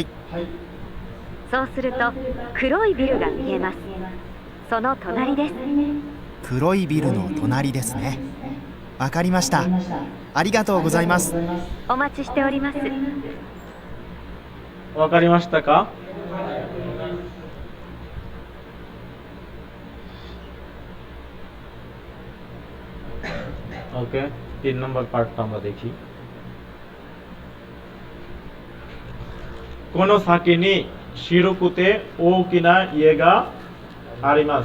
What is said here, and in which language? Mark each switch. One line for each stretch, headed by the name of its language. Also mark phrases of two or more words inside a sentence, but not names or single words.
Japanese: そうすると黒いビルが見えます。その隣です。黒いビルの隣ですね。わかりました。ありがとうございます。お待ちしております。わかりましたか?
Bangla: ওকে, 3 নম্বর পার্টটা আমরা দেখি।
Japanese: この先に白くて大きな家があります.